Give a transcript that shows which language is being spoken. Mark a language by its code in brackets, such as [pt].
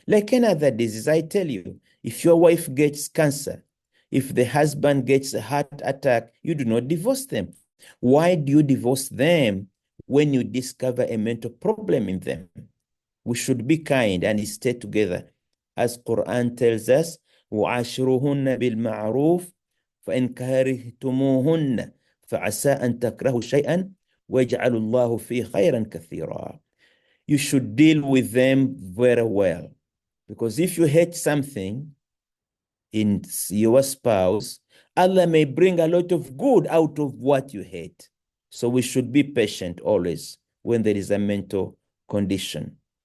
[en] Like any other disease, I tell you, if your wife gets cancer, if the husband gets a heart attack, you do not divorce them. Why do you divorce them when you discover a mental problem in them? We should be kind and stay together. As Quran tells us, [ar] وَعَاشِرُهُنَّ بِالْمَعْرُوفِ فَإِنْ كَرِهْتُمُوهُنَّ فَعَسَىٰ أَن تَكْرَهُوا شَيْئًا وَيَجْعَلُ اللَّهُ فِيهِ خَيْرًا كَثِيرًا. [en] You should deal with them very well, because if you hate something in your spouse, Allah may bring a lot of good out of what you hate. So we should be patient always when there is a mental condition.